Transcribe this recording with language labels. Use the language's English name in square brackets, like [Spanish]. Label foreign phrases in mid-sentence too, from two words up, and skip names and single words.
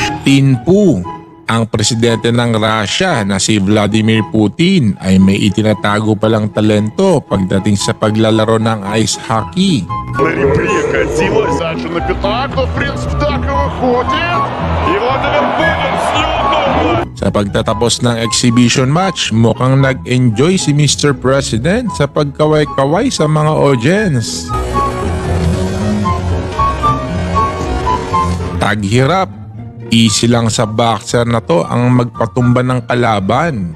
[Filipino] Tinpu, ang presidente ng Russia na si Vladimir Putin ay may itinatago palang talento pagdating sa paglalaro ng ice hockey. [Russian] Красиво. Саша на пятак, но в принципе так и выходит. И Владимир Путин съемного. [Filipino] Sa pagtatapos ng [English] exhibition match, [Filipino] mukhang nag-enjoy si Mr. President sa pagkaway-kaway sa mga audience. Taghirap, easy lang sa boxer na to ang magpatumba ng kalaban.